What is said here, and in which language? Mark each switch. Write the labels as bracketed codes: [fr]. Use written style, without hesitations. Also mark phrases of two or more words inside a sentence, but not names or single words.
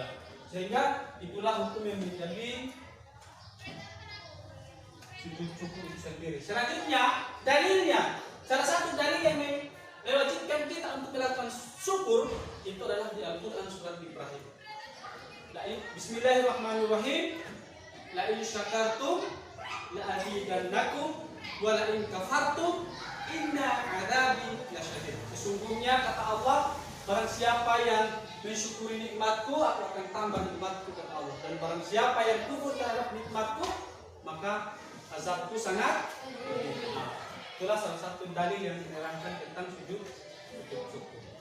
[id] Sehingga itulah hukum yang menjadi sujud syukur itu sendiri. Selanjutnya, dalilnya. Salah satu dalil yang mewajibkan kita untuk melakukan syukur itu adalah di Al-Quran surat Ibrahim. [ar] Bismillahirrahmanirrahim. لئن شكرتم لأزيدنكم ولئن كفرتم إن عذابي لشديد. [id] Sesungguhnya kata Allah, barang siapa yang mensyukuri nikmatku, aku akan tambah nikmatku kata Allah. Dan barang siapa yang kufur terhadap nikmatku, maka azabku sangat pedih. Itulah salah satu dalil yang menerangkan tentang sujud syukur.